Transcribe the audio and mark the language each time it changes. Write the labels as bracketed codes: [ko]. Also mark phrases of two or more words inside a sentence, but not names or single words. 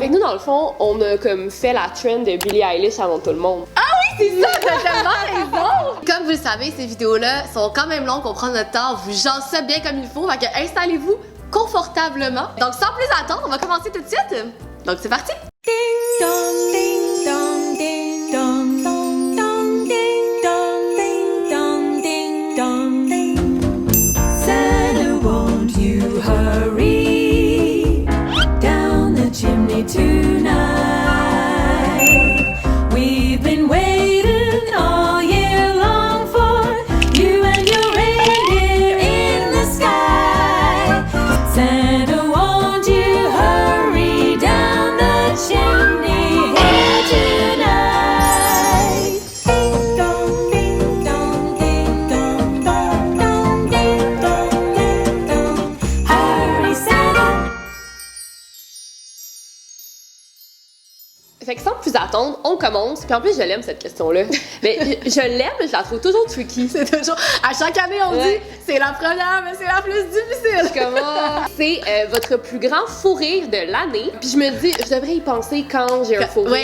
[fr] Fait que nous, dans le fond, on a comme fait la trend de Billie Eilish avant tout le monde. Ah oui, c'est ça, t'as tellement raison! Comme vous le savez, ces vidéos-là sont quand même longues, on prend notre temps, on vous jase ça bien comme il faut, fait que installez-vous confortablement. Donc sans plus attendre, on va commencer tout de suite. Donc c'est parti! [en] Ding dong, ding dong, ding dong, dong, dong, ding dong, ding dong, ding dong, ding. Santa, won't you hurry down the chimney tonight? We've been waiting all year long for you and your reindeer in the sky. Santa, won't you hurry down the chimney here tonight? Ding dong, ding dong, ding dong, dong, dong, ding dong, ding dong. Hurry, Santa. [fr] Fait que sans plus attendre, on commence. Puis en plus, je l'aime cette question-là. Mais je l'aime, mais je la trouve toujours tricky. C'est toujours, à chaque année on Ouais. dit, c'est la première, mais c'est la plus difficile. Comment? C'est votre plus grand fou rire de l'année. Puis je me dis, je devrais y penser quand j'ai un fou rire.